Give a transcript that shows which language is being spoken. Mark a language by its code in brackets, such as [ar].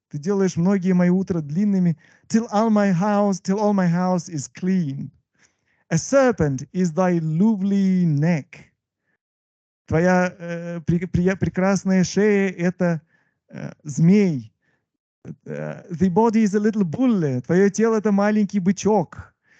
[ru] Ты делаешь многие мои утра длинными, [en] till all my house is clean. A serpent is thy lovely neck. [ru] Твоя прекрасная шея – это змей. [en] The body is a little bull. [ru] Твое тело – это маленький бычок.